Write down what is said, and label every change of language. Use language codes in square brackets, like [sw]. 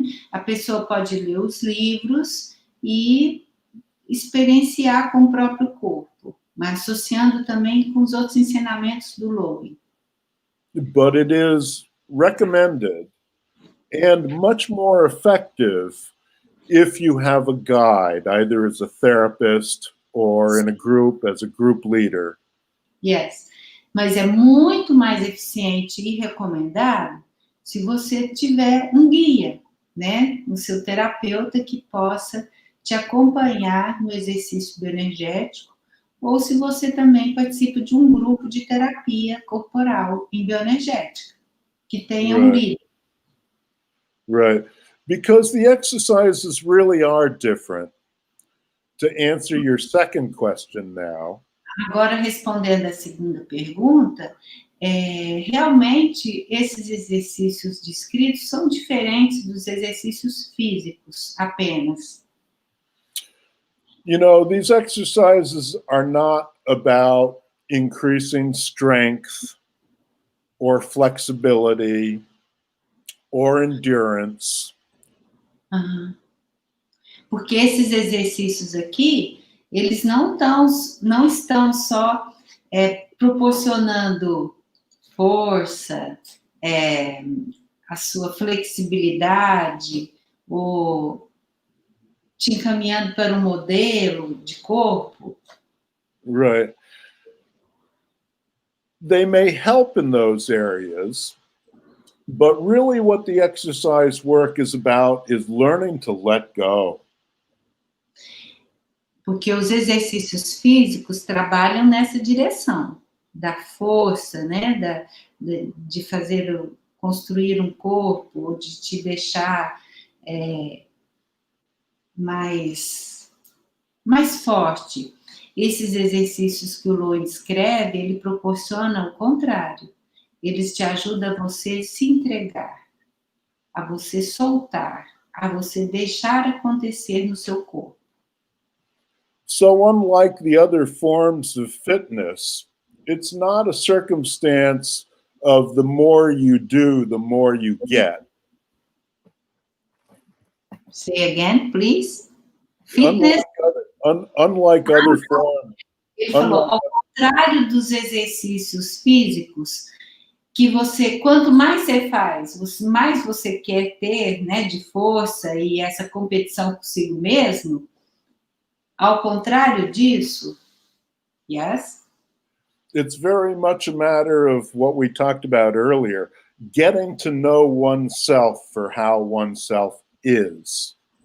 [pt] A pessoa pode ler os livros e experienciar com o próprio corpo, mas associando também com os outros ensinamentos do Lowen. [en] But it is recommended and much more effective if you have a guide, either as a therapist or in a group as a group leader. Yes, [pt] mas é muito mais eficiente e recomendado se você tiver um guia, né? Um seu terapeuta que possa te acompanhar no exercício bioenergético, ou se você também participa de um grupo de terapia corporal em bioenergética, que tenha um líder. [en] Right, because the exercises really are different. To answer your second question now. [pt] Agora, respondendo a segunda pergunta, realmente esses exercícios descritos são diferentes dos exercícios físicos apenas. [en] You know, these exercises are not about increasing strength or flexibility or endurance. Uhum. [pt] Porque esses exercícios aqui, eles não estão só proporcionando força, a sua flexibilidade, ou te encaminhando para um modelo de corpo. [en] Right. They may help in those areas, but really what the exercise work is about is learning to let go. [pt] Porque os exercícios físicos trabalham nessa direção, da força, né, de fazer, construir um corpo, ou de te deixar mais forte. Esses exercícios que o Lowen escreve, ele proporciona o contrário. Eles te ajudam a você se entregar, a você soltar, a você deixar acontecer no seu corpo. [en] So unlike the other forms of fitness, it's not a circumstance of the more you do, the more you get. Say again, please. Fitness. Unlike other forms. [pt] Ele falou, ao contrário dos exercícios físicos, que você, quanto mais você faz, mais você quer ter, né, de força e essa competição consigo mesmo. Ao contrário disso, [en] yes? It's very much a matter of what we talked about earlier, getting to know oneself for how oneself is.